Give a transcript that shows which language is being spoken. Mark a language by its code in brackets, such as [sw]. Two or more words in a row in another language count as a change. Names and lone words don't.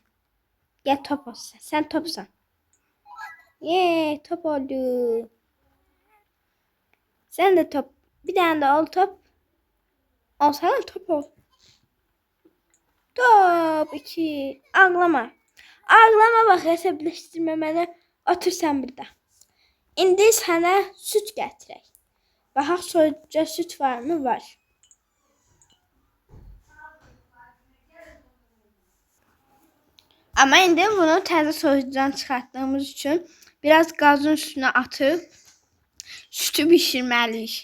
[tr] Gel top ol sen. Sen topsan. Top oldu. Sen de top. Bir tane de ol top. Al sana top ol. Top 2. Ağlama. Ağlama bak hesaplaştırmamana. [az] Otur sen burada. İndi sənə süt gətirək. Baxaq soyuducuda süt var mı? Var. Ama indi bunu təzə soyuducudan çıxartdığımız üçün biraz qazın üstünə atıb sütü bişirməliyik.